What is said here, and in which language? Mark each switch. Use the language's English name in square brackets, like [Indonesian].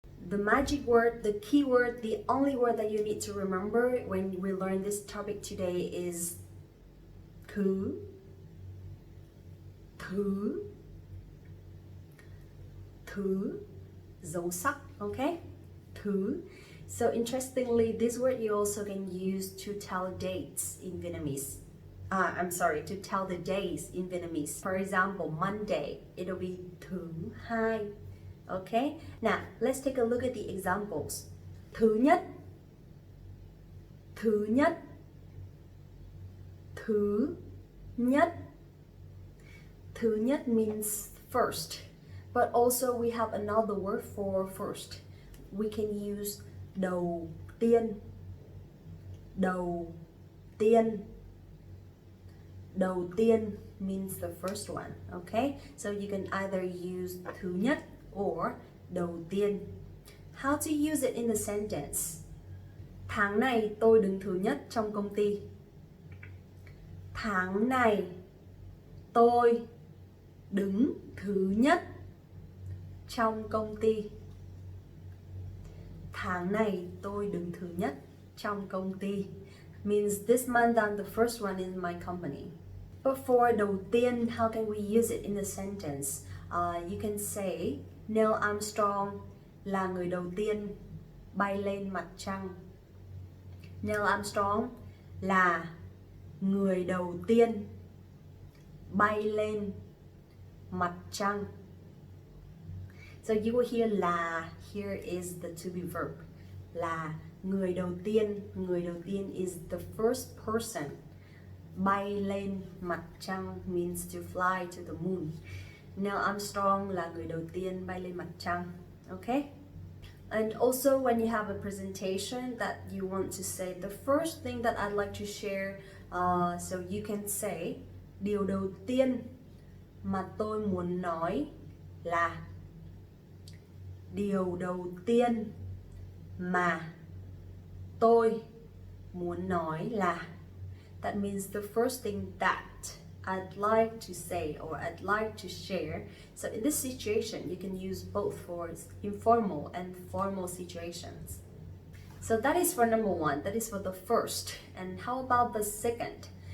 [English] The magic word, the key word, the only word that you need to remember when we learn this topic today is [Vietnamese] thứ, thứ, thứ, dấu sắc, [English] okay? Thứ. So interestingly, this word you also can use to tell dates in Vietnamese. To tell the days in Vietnamese. For example, Monday, it'll be [Vietnamese] thứ hai. [English] Okay, now let's take a look at the examples. [Vietnamese] Thứ nhất, thứ nhất, thứ nhất. [English] Thứ nhất means first, but also we have another word for first. We can use [Vietnamese] đầu tiên, đầu tiên. [English] Đầu tiên means the first one, okay? So you can either use thứ nhất or đầu tiên. How to use it in the sentence? [Vietnamese] Tháng này tôi đứng thứ nhất trong công ty. Tháng này tôi đứng thứ nhất trong công ty. Tháng này tôi đứng thứ nhất trong công ty [English] means this month I'm the first one in my company. But for đầu tiên, how can we use it in the sentence? You can say [Vietnamese] Neil Armstrong là người đầu tiên bay lên mặt trăng. Neil Armstrong là người đầu tiên bay lên mặt trăng. [English] So you will hear là, here is the to be verb. [Vietnamese] Là người đầu tiên. Người đầu tiên [English] is the first person. [Vietnamese] Bay lên mặt trăng [English] means to fly to the moon. [Vietnamese] Neil Armstrong là người đầu tiên bay lên mặt trăng. [English] Okay? And also when you have a presentation that you want to say, the first thing that I'd like to share, so you can say, [Vietnamese] điều đầu tiên mà tôi muốn nói là. Điều đầu tiên mà tôi muốn nói là. [English] That means the first thing that I'd like to say or I'd like to share. So in this situation, you can use both for informal and formal situations. So that is for number one, that is for the first. And how about the second?